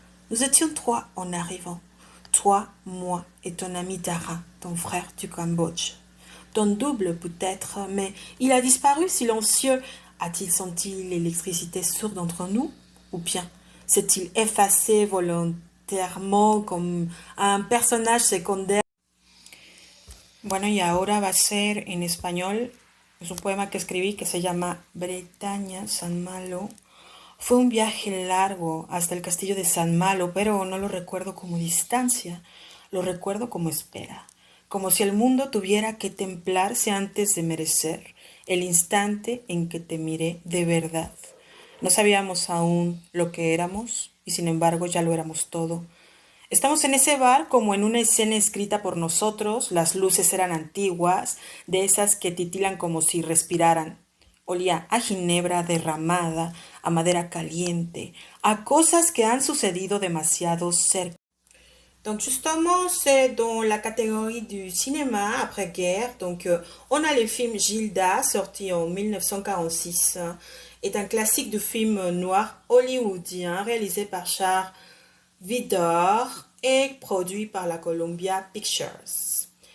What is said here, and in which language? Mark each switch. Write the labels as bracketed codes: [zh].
[fr] Nous étions trois en arrivant. Toi, moi et ton ami Dara, ton frère du Cambodge. Ton double peut-être, mais il a disparu silencieux. A-t-il senti l'électricité sourde entre nous? Ou bien s'est-il effacé volontairement comme un personnage secondaire? [es] Bueno, y ahora va a ser en español. Es un poema que escribí que se llama Bretaña, San Malo. Fue un viaje largo hasta el castillo de San Malo, pero no lo recuerdo como distancia, lo recuerdo como espera, como si el mundo tuviera que templarse antes de merecer el instante en que te miré de verdad. No sabíamos aún lo que éramos y sin embargo ya lo éramos todo. Estamos en ese bar como en una escena escrita por nosotros, las luces eran antiguas, de esas que titilan como si respiraran. Olía a ginebra derramada, a madera caliente, a cosas que han sucedido demasiado cerca. [fr] Donc justement, c'est dans la catégorie du cinéma après-guerre. Donc on a le film Gilda, sorti en 1946, est un classique du film noir hollywoodien réalisé par Charles Vidor et produit par la Columbia Pictures.